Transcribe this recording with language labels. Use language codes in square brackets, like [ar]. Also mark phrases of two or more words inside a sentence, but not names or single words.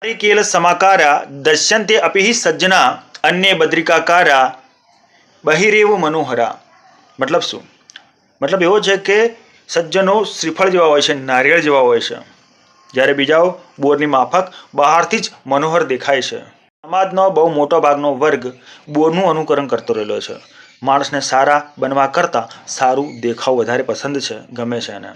[sa] केल समाकारा दश्यन्ते अपि हि सज्जना अन्ये बद्रिकाकारा बहिरेव मनोहरा। [gu] मतलब શું? मतलब એવો છે કે સજ્જનો શ્રીફળ જેવા હોય છે, નારિયેળ જેવા હોય છે, જ્યારે બીજાઓ બોરની માફક બહારથી જ મનોહર દેખાય છે। સમાજનો બહુ મોટો ભાગનો વર્ગ બોરનું અનુકરણ કરતો રહેલો છે। માણસને સારા બનવા કરતાં સારું દેખાવ વધારે પસંદ છે, ગમે છે એને।